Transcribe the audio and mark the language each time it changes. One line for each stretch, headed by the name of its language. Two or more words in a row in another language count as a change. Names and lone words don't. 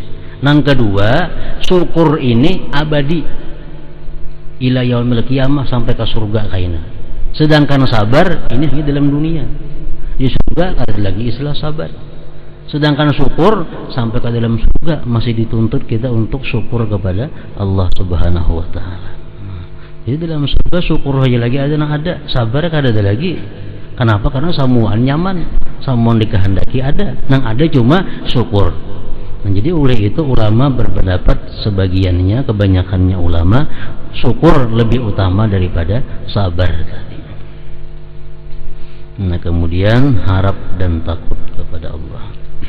Banjar: Yang kedua, syukur ini abadi
Arabic: إلى يوم القيامة,
Banjar: sampai ke surga kaina. Sedangkan sabar ini hanya dalam dunia. Di surga ada lagi istilah sabar. Sedangkan syukur sampai ke dalam surga masih dituntut kita untuk syukur kepada Allah
Arabic: سبحانه وتعالى.
Banjar: Jadi dalam surga syukur aja lagi ada, sabar kada ada lagi. Kenapa? Karena semuaan nyaman, semuaan dikehendaki ada. Nang ada cuma syukur. Nah, jadi oleh itu ulama berpendapat, sebagiannya, kebanyakannya ulama, syukur lebih utama daripada sabar tadi. Nah, kemudian harap dan takut kepada Allah.